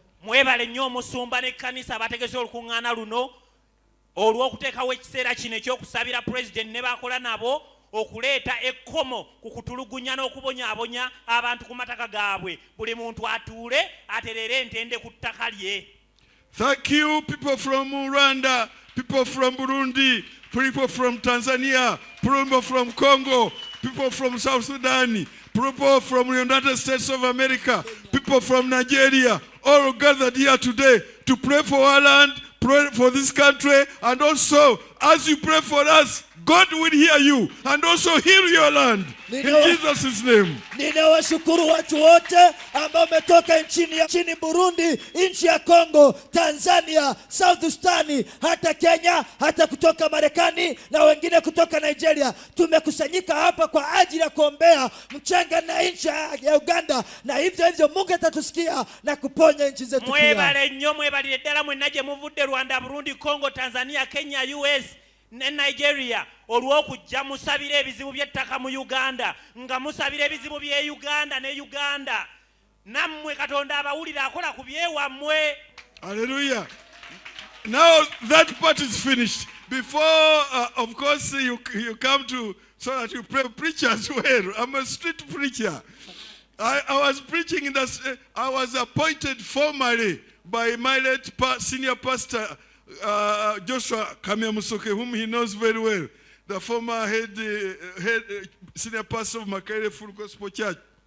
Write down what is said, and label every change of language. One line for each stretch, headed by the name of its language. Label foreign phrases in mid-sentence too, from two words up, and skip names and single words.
Ganda: Mwebale nnyo omusumba n'ekkanisa abategese olukuŋŋaana luno olw'okuteekawo ekiseera kino ekyokusabira president ne bakola nabo okuleeta ekkomo ku kutulugunya n'okubonyaabonya abantu ku mataka gaabwe. Buli muntu atuule aterere entende ku ttaka lye.
English: Thank you, people from Rwanda, people from Burundi, people from Tanzania, people from Congo, people from South Sudan, people from the United States of America, people from Nigeria, all gathered here today to pray for our land, pray for this country, and also as you pray for us, God will hear you and also heal your land. In Jesus' name.
Swahili: Ninawashukuru watu wote ambao wametoka nchini Burundi, nchi ya Kongo, Tanzania, South Sudan, hata Kenya, hata kutoka Marekani na wengine kutoka Nigeria. Tumekusanyika hapa kwa ajili ya kuombea mchanga na nchi ya Uganda, na hivyo Mungu atatusikia na kuponya nchi zetu.
Ganda: Mwebale nnyo, mwebalire ddala mwenna gye muvudde Rwanda, Burundi, Kongo, Tanzania, Kenya, US ne Nigeria, olw'okujja musabira ebizibu by'ettaka mu Uganda, nga musabira ebizibu by'e Uganda ne Uganda. Nammwe Katonda abawulira akola ku byewammwe. Hallelujah.
English: Now that part is finished. Before, of course, you come to, so that you pray, preach as well. I'm a street preacher. I was preaching in I was appointed formally by my late senior pastor, Joshua Kamyamusoke, whom he knows very well, the former head senior pastor of Makerere Full Gospel Church.